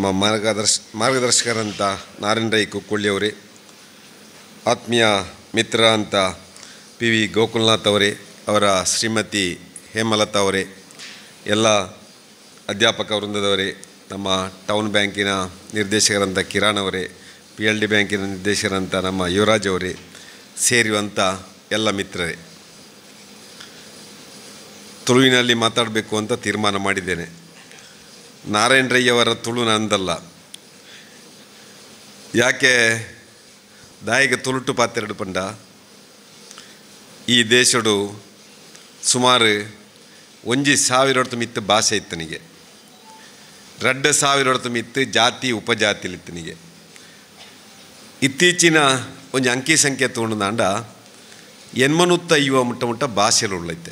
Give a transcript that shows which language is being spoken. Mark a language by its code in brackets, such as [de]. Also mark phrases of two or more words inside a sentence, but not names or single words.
[kn] ಮಾರ್ಗದರ್ಶಕರಂತ ನಾರಾಯಣ ರೈ ಕುಕ್ಕೋಳ್ಳಿ ಅವರೇ, ಆತ್ಮೀಯ ಮಿತ್ರ ಅಂತ PV ಗೋಕುಲ್ನಾಥ್ ಅವರೇ, ಅವರ ಶ್ರೀಮತಿ ಹೇಮಲತಾ ಅವರೇ, ಎಲ್ಲ ಅಧ್ಯಾಪಕ ವೃಂದದವರೇ, ನಮ್ಮ ಟೌನ್ ಬ್ಯಾಂಕಿನ ನಿರ್ದೇಶಕರಂಥ ಕಿರಣ್ ಅವರೇ, PLD ಬ್ಯಾಂಕಿನ ನಿರ್ದೇಶಕರಂಥ ನಮ್ಮ ಯುವರಾಜ್ ಅವರೇ, ಸೇರಿರುವಂಥ ಎಲ್ಲ ಮಿತ್ರರೇ, ತುಳುವಿನಲ್ಲಿ ಮಾತಾಡಬೇಕು ಅಂತ ತೀರ್ಮಾನ ಮಾಡಿದ್ದೇನೆ. ನಾರಾಯಣ ರೈ ಅವರ ತುಳು ನಂದಲ್ಲ. [tcy] ಯಾಕೆ ದಾಯಿಗೆ ತುಳುಟು ಪಾತೆರಡು ಪಂಡ ಈ ದೇಶಡು ಸುಮಾರು 1,000 ಮಿತ್ತು ಭಾಷೆ ಇತ್ತನಿಗೆ, 2,000 ಮಿತ್ತು ಜಾತಿ ಉಪಜಾತಿಲಿತ್ತನಿಗೆ. [kn] ಇತ್ತೀಚಿನ ಒಂದು ಅಂಕಿ ಸಂಖ್ಯೆ ತೊಗೊಂಡು 850 [tcy] ಮುಟ್ಟ ಭಾಷೆಲು ಉಳ್ಳೈತೆ.